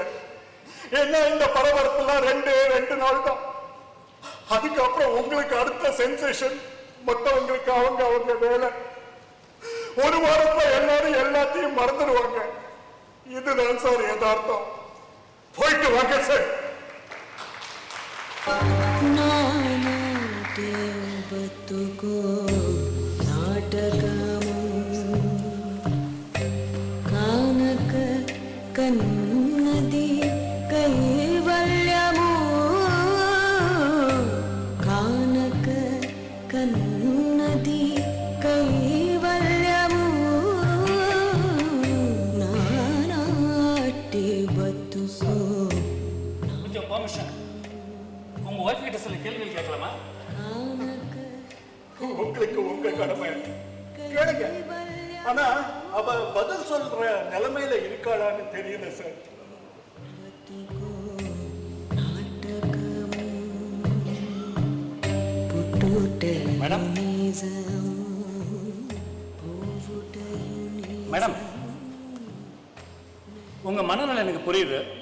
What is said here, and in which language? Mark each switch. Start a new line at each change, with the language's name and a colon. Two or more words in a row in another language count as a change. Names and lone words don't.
Tamil: ஏன்னா இந்த பரபரப்புலாம் ரெண்டு நாள் தான். அதுக்கப்புறம் உங்களுக்கு அடுத்த சென்சேஷன், மற்றவங்களுக்கு அவங்க வேலை. ஒரு வாரத்துல எல்லாரும் எல்லாத்தையும் மறந்துடுவாங்க. இதுதான் சார் யதார்த்தம். போயிட்டு வாங்க சார்.
Telugu: బతుకో నాటకము కానక కన్నది కైవల్యము కానక కన్నది కైవల్యము నానాటి బతుకో.
Tamil: கொஞ்சம் பர்மிஷன். உங்க ஒய்ஃப் கிட்ட சில கேள்விகள் கேட்கலாமா? உங்களுக்கு உங்க கடமை கேளுங்க. ஆனா அவ பதில் சொல்ற நிலைமையில இருக்காளான்னு தெரியல சார். மேடம், மேடம், உங்க மனநலம் எனக்கு புரியுது.